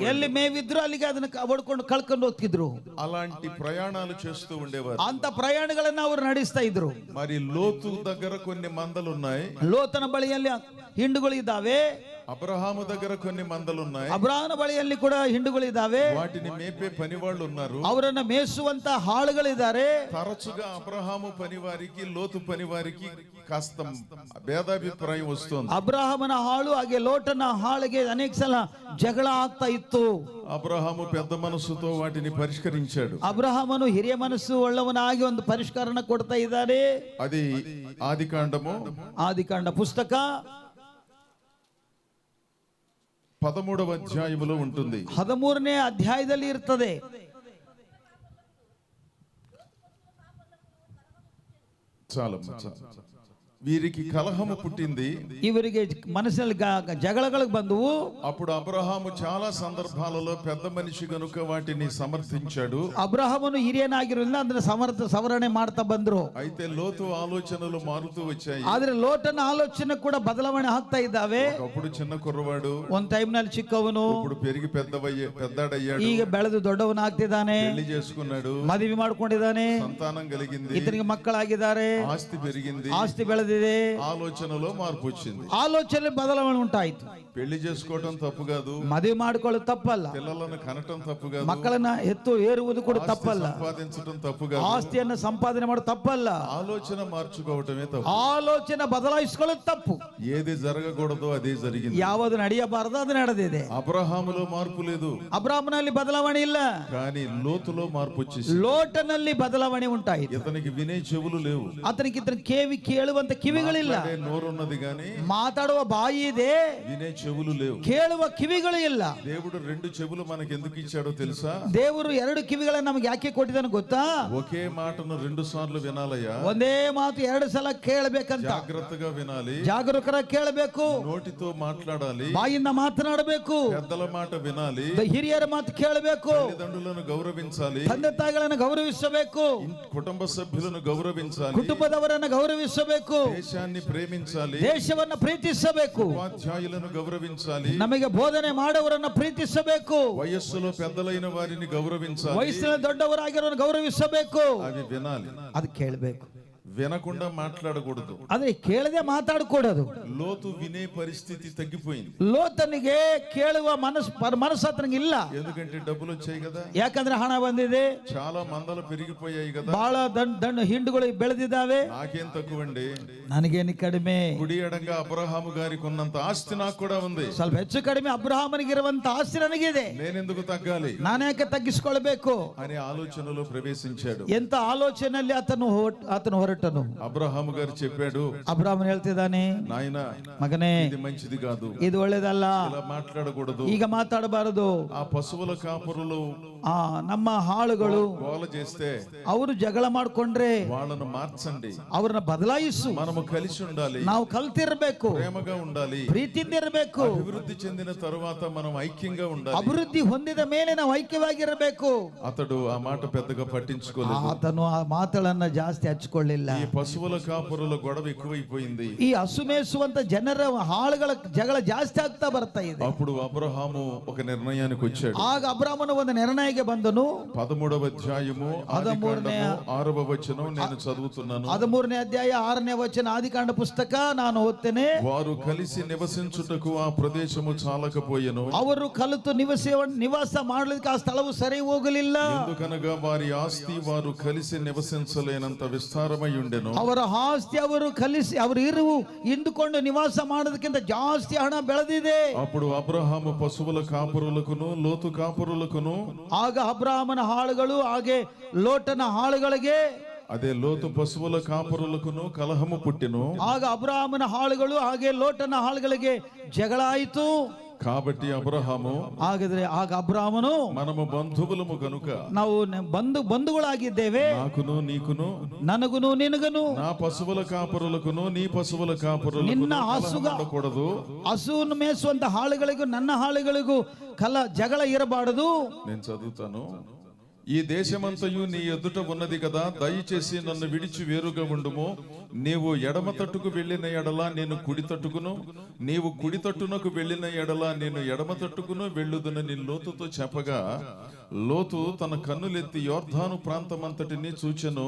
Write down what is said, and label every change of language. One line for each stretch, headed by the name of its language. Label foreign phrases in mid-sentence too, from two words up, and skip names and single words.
Kannada: ಎಲ್ಲಿ ಮೇವಿದ್ರು ಅಲ್ಲಿಗೆ ಅದನ್ನ ಹೊಡ್ಕೊಂಡು ಕಳ್ಕೊಂಡು ಹೋಗ್ತಿದ್ರು.
Telugu: అలాంటి ప్రయాణాలు చేస్తూ ఉండేవారు.
Kannada: ಅಂತ ಪ್ರಯಾಣಗಳನ್ನ ಅವರು ನಡೆಸ್ತಾ ಇದ್ರು.
Telugu: మరి లోతు దగ్గర కొన్ని మందలు ఉన్నాయి,
Kannada: ಲೋತನ ಬಳಿಯಲ್ಲಿ ಹಿಂಡುಗಳು ಇದ್ದಾವೆ.
Telugu: అబ్రహాము దగ్గర కొన్ని మందలు ఉన్నాయి,
Kannada: ಅಬ್ರಾಹನ ಬಳಿಯಲ್ಲಿ ಕೂಡ ಹಿಂಡುಗಳು ಇದ್ದಾವೆ.
Telugu: వాటిని మేపే పనివాళ్ళు ఉన్నారు,
Kannada: ಅವರನ್ನ ಮೇಯಿಸುವಂತ ಹಾಳುಗಳಿದ್ದಾರೆ.
Telugu: తరచుగా అబ్రహాము పనివారికి లోతు పనివారికి కాస్త భేదాభిప్రాయం వస్తుంది.
Kannada: ಅಬ್ರಾಹಮನ ಹಾಳು ಹಾಗೆ ಲೋಟನ ಹಾಳಿಗೆ ಅನೇಕ ಸಲ ಜಗಳ ಆಗ್ತಾ ಇತ್ತು.
Telugu: అబ్రహాము పెద్ద మనసుతో వాటిని పరిష్కరించాడు.
Kannada: ಅಬ್ರಾಹಮನು ಹಿರಿಯ ಮನಸ್ಸು ಉಳ್ಳವನಾಗಿ ಒಂದು ಪರಿಷ್ಕರಣ ಕೊಡ್ತಾ ಇದ್ದಾರೆ.
Telugu: అది ఆదికాండము
Kannada: ಆದಿಕಾಂಡ ಪುಸ್ತಕ
Telugu: 13వ అధ్యాయములో ఉంటుంది.
Kannada: 13ನೇ ಅಧ್ಯಾಯದಲ್ಲಿ ಇರ್ತದೆ.
Telugu: చాలమ్మ. వీరికి కలహము పుట్టింది,
Kannada: ಇವರಿಗೆ ಮನಸ್ಸಿನಲ್ಲಿ ಜಗಳಗಳು ಬಂದವು.
Telugu: అప్పుడు అబ్రహాము చాలా సందర్భాలలో పెద్ద మనిషి గనుక వాటిని సమర్థించాడు.
Kannada: ಅಬ್ರಾಹಮನು ಹಿರಿಯನಾಗಿರೋದ್ರಿಂದ ಅದನ್ನ ಸವರಣೆ ಮಾಡ್ತಾ ಬಂದ್ರು.
Telugu: అయితే లోతు ఆలోచనలు మారుతూ వచ్చాయి.
Kannada: ಆದ್ರೆ ಲೋಟನ ಆಲೋಚನೆ ಕೂಡ ಬದಲಾವಣೆ ಆಗ್ತಾ ಇದ್ದಾವೆ.
Telugu: ఒకప్పుడు చిన్న కుర్రవాడు,
Kannada: ಒಂದ್ ಟೈಮ್ ನಲ್ಲಿ ಚಿಕ್ಕವನು,
Telugu: ఇప్పుడు పెరిగి పెద్దాడయ్యాడు,
Kannada: ಈಗ ಬೆಳೆದು ದೊಡ್ಡವನಾಗ್ತಿದ್ದಾನೆ,
Telugu: పెళ్లి చేసుకున్నాడు,
Kannada: ಮದುವೆ ಮಾಡ್ಕೊಂಡಿದ್ದಾನೆ,
Telugu: సంతానం కలిగింది,
Kannada: ಇತನಿಗೆ ಮಕ್ಕಳಾಗಿದ್ದಾರೆ,
Telugu: ఆస్తి పెరిగింది,
Kannada: ಆಸ್ತಿ ಬೆಳೆದಿದೆ.
Telugu: ఆలోచనలో మార్పు వచ్చింది.
Kannada: ಆಲೋಚನೆ ಬದಲಾವಣೆ ಉಂಟಾಯ್ತು.
Telugu: పెళ్లి చేసుకోవటం తప్పు కాదు,
Kannada: ಮದುವೆ ಮಾಡಿಕೊಳ್ಳೋದು ತಪ್ಪಲ್ಲ,
Telugu: పిల్లలను కనటం తప్పు కాదు,
Kannada: ಮಕ್ಕಳನ್ನ ಏರುವುದು ಕೂಡ
Telugu: ఆస్తి
Kannada: ತಪ್ಪಲ್ಲ,
Telugu: సంపాదించటం తప్పు కాదు,
Kannada: ಆಸ್ತಿಯನ್ನ ಸಂಪಾದನೆ ಮಾಡೋದು ತಪ್ಪಲ್ಲ.
Telugu: ఆలోచన మార్చుకోవటమే తప్పు.
Kannada: ಆಲೋಚನೆ ಬದಲಾಯಿಸಿಕೊಳ್ಳೋದು ತಪ್ಪು.
Telugu: ఏది జరగకూడదో అదే జరిగింది.
Kannada: ಯಾವುದು ನಡೆಯಬಾರದು ಅದು ನಡೆದಿದೆ.
Telugu: అబ్రహాములో మార్పు లేదు,
Kannada: ಅಬ್ರಾಹ್ಮನಲ್ಲಿ ಬದಲಾವಣೆ ಇಲ್ಲ,
Telugu: కానీ లోతులో మార్పు వచ్చేసి
Kannada: ಲೋಟನಲ್ಲಿ ಬದಲಾವಣೆ ಉಂಟಾಯಿತು.
Telugu: ఇతనికి వినే చెవులు లేవు,
Kannada: ಆತನಿಗೆ ಕೇಳುವಂತ ಕಿವಿಗಳಿಲ್ಲ.
Telugu: మాట్లాడే నోరున్నది గాని
Kannada: ಮಾತಾಡುವ ಬಾಯಿ ಇದೆ,
Telugu: వినే చెవులు లేవు.
Kannada: ಕೇಳುವ ಕಿವಿಗಳು ಇಲ್ಲ.
Telugu: దేవుడు రెండు చెవులు మనకు ఎందుకు ఇచ్చాడో తెలుసా?
Kannada: ದೇವರು ಎರಡು ಕಿವಿಗಳನ್ನ ನಮಗೆ ಯಾಕೆ ಕೊಟ್ಟಿದ್ದಾನೆ ಗೊತ್ತಾ?
Telugu: ఒకే మాటను 2 సార్లు వినాలయ్యా,
Kannada: ಒಂದೇ ಮಾತು 2 ಸಲ ಕೇಳಬೇಕಂತ.
Telugu: జాగ్రత్తగా వినాలి,
Kannada: ಜಾಗರೂಕರಾಗಿ ಕೇಳಬೇಕು,
Telugu: నోటితో మాట్లాడాలి,
Kannada: ಬಾಯಿಂದ ಮಾತನಾಡಬೇಕು,
Telugu: పెద్దల మాట వినాలి,
Kannada: ಹಿರಿಯರ ಮಾತು ಕೇಳಬೇಕು,
Telugu: తల్లిదండ్రులను గౌరవించాలి,
Kannada: ತಂದೆ ತಾಯಿಗಳನ್ನು ಗೌರವಿಸಬೇಕು,
Telugu: కుటుంబ సభ్యులను గౌరవించాలి,
Kannada: ಕುಟುಂಬದವರನ್ನು ಗೌರವಿಸಬೇಕು,
Telugu: దేశాన్ని ప్రేమించాలి,
Kannada: ದೇಶವನ್ನ ಪ್ರೀತಿಸಬೇಕು,
Telugu: ఉపాధ్యాయులను గౌరవించాలి,
Kannada: ನಮಗೆ ಬೋಧನೆ ಮಾಡೋವರನ್ನ ಪ್ರೀತಿಸಬೇಕು,
Telugu: వయస్సులో పెద్దలైన వారిని గౌరవించాలి,
Kannada: ವಯಸ್ಸಿನಲ್ಲಿ ದೊಡ್ಡವರಾಗಿರೋರನ್ನು ಗೌರವಿಸಬೇಕು.
Telugu: అవి వినాలి,
Kannada: ಅದು ಕೇಳಬೇಕು.
Telugu: వినకుండా మాట్లాడకూడదు.
Kannada: ಆದ್ರೆ ಕೇಳದೆ ಮಾತಾಡ್ಕೊಡೋದು.
Telugu: లోతు వినే పరిస్థితి తగ్గిపోయింది.
Kannada: ಲೋತನಿಗೆ ಕೇಳುವ ಮನಸ್ಸು ಆತನಿಗೆ ಇಲ್ಲ.
Telugu: ఎందుకంటే డబ్బులు వచ్చాయి కదా,
Kannada: ಯಾಕಂದ್ರೆ ಹಣ ಬಂದಿದೆ,
Telugu: చాలా మందలు పెరిగిపోయాయి కదా,
Kannada: ಬಹಳ ದಂಡು ಹಿಂಡುಗಳು ಬೆಳೆದಿದ್ದಾವೆ,
Telugu: నాకేం తక్కువండి,
Kannada: ನನಗೇನು ಕಡಿಮೆ,
Telugu: కుడి ఎడంగా అబ్రహాము గారికి ఉన్నంత ఆస్తి నాకు కూడా ఉంది,
Kannada: ಸ್ವಲ್ಪ ಹೆಚ್ಚು ಕಡಿಮೆ ಅಬ್ರಹಾಮನಿಗಿರುವಂತ ಆಸ್ತಿ ನನಗಿದೆ,
Telugu: నేనెందుకు తగ్గాలి
Kannada: ನಾನೇಕೆ ತಗ್ಗಿಸಿಕೊಳ್ಬೇಕು
Telugu: అనే ఆలోచనలో ప్రవేశించాడు.
Kannada: ಎಂತ ಆಲೋಚನೆಯಲ್ಲಿ ಆತನು ಹೊರಟನು. ಹೊರಟನು.
Telugu: అబ్రహాము గారు చెప్పాడు,
Kannada: ಅಬ್ರಾಮನ್ ಹೇಳ್ತಿದ್ದಾನೆ,
Telugu: నాయనా
Kannada: ಮಗನೇ
Telugu: ఇది మంచిది కాదు,
Kannada: ಇದು ಒಳ್ಳೇದಲ್ಲ,
Telugu: ఇలా మాట్లాడకూడదు.
Kannada: ಈಗ ಮಾತಾಡಬಾರದು.
Telugu: ఆ పశువుల కాపురులు
Kannada: ನಮ್ಮ ಹಾಳುಗಳು
Telugu: గోల చేస్తే
Kannada: ಅವರು ಜಗಳ ಮಾಡ್ಕೊಂಡ್ರೆ
Telugu: వాళ్ళను మార్చండి.
Kannada: ಅವ್ರನ್ನ ಬದಲಾಯಿಸು.
Telugu: మనము కలిసి ఉండాలి,
Kannada: ನಾವು ಕಲ್ತಿರ್ಬೇಕು,
Telugu: ప్రేమగా ఉండాలి.
Kannada: ಪ್ರೀತಿಯಿಂದ ಇರಬೇಕು.
Telugu: అభివృద్ధి చెందిన తరువాత మనం ఐక్యంగా ఉండాలి.
Kannada: ಅಭಿವೃದ್ಧಿ ಹೊಂದಿದ ಮೇಲೆ ನಾವು ಐಕ್ಯವಾಗಿರಬೇಕು.
Telugu: అతడు ఆ మాట పెద్దగా పట్టించుకోలేదు.
Kannada: ಆತನು ಆ ಮಾತುಗಳನ್ನ ಜಾಸ್ತಿ ಹಚ್ಕೊಳ್ಳಿಲ್ಲ.
Telugu: ఈ పశువుల కాపురుల గొడవ ఎక్కువైపోయింది.
Kannada: ಈ ಹಸು ಮೇಯಿಸುವಂತ ಜನರ ಹಾಳುಗಳ ಜಗಳ ಜಾಸ್ತಿ ಆಗ್ತಾ ಬರ್ತಾ ಇದೆ.
Telugu: అప్పుడు అబ్రహాము ఒక నిర్ణయానికి వచ్చాడు.
Kannada: ಆಗ ಅಬ್ರಾಮನು ಒಂದು ನಿರ್ಣಯಕ್ಕೆ ಬಂದನು.
Telugu: 13వ అధ్యాయము 6వ వచనం నేను చదువుతున్నాను.
Kannada: 13ನೇ ಅಧ್ಯಾಯ 6ನೇ ವಚನ ಆದಿಕಾಂಡ ಪುಸ್ತಕ ನಾನು ಓದ್ತೇನೆ.
Telugu: వారు కలిసి నివసించుటకు ఆ ప్రదేశము చాలకపోయెను.
Kannada: ಅವರು ಕಲಿತು ನಿವಾಸ ಮಾಡಲಿಕ್ಕೆ ಆ ಸ್ಥಳವು ಸರಿ ಹೋಗಲಿಲ್ಲ.
Telugu: ఎందుకనగా వారి ఆస్తి వారు కలిసి నివసించలేనంత విస్తారమై ఉండెను.
Kannada: ಅವರ ಆಸ್ತಿ ಅವರು ಕಲಿಸಿ ಅವರು ಇಂದುಕೊಂಡು ನಿವಾಸ ಮಾಡೋದಕ್ಕಿಂತ ಜಾಸ್ತಿ ಹಣ ಬೆಳೆದಿದೆ.
Telugu: అప్పుడు అబ్రహాము పశువుల కాపురులకును లోతు కాపురులకును,
Kannada: ಆಗ ಅಬ್ರಾಮನ ಹಾಳುಗಳು ಹಾಗೆ ಲೋಟನ ಹಾಳುಗಳಿಗೆ,
Telugu: అదే లోతు పశువుల కాపురులకును కలహము పుట్టెను.
Kannada: ಆಗ ಅಬ್ರಾಮನ ಹಾಳುಗಳು ಹಾಗೆ ಲೋಟನ ಹಾಳುಗಳಿಗೆ ಜಗಳ ಆಯಿತು.
Telugu: కాబట్టి అబ్రహాము,
Kannada: ಹಾಗಾದ್ರೆ ಆಗ ಅಬ್ರಾಮನು,
Telugu: మనము బంధువులము గనుక
Kannada: ನಾವು ಬಂಧುಗಳಾಗಿದ್ದೇವೆ,
Telugu: నాకును నీకును
Kannada: ನನಗುನು ನಿನಗನು,
Telugu: నా పశువుల కాపురులకును నీ పశువుల కాపురులకును
Kannada: ನಿನ್ನ
Telugu: కలహము ఉండకూడదు.
Kannada: ಹಸುವನ್ನು ಮೇಯಿಸುವಂತ ಹಾಳುಗಳಿಗೂ ನನ್ನ ಹಾಳುಗಳಿಗೂ ಜಗಳ ಇರಬಾರದು.
Telugu: నేను చదువుతాను. ఈ దేశమంతయు నీ ఎదుట ఉన్నది కదా, దయచేసి నన్ను విడిచి వేరుగా ఉండుము. నీవు ఎడమ తట్టుకు వెళ్ళిన ఎడల నేను కుడి తట్టుకును, నీవు కుడి తట్టునకు వెళ్ళిన ఎడల నేను ఎడమ తట్టుకును వెళ్ళుదునని లోతుతో చెప్పగా, లోతు తన కన్నులెత్తి యోర్ధాను ప్రాంతమంతటిని చూచెను.